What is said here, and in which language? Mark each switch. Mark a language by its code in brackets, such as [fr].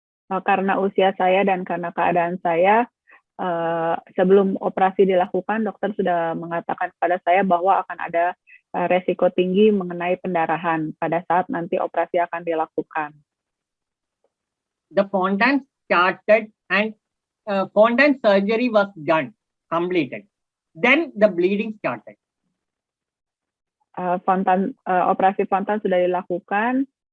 [id] Karena usia saya dan karena keadaan saya, sebelum operasi dilakukan, dokter sudah mengatakan kepada saya bahwa akan ada resiko tinggi mengenai pendarahan pada saat nanti operasi akan dilakukan. [en] The Fontan started and Fontan surgery was done, completed. Then the bleeding started. [id] Operasi Fontan sudah dilakukan,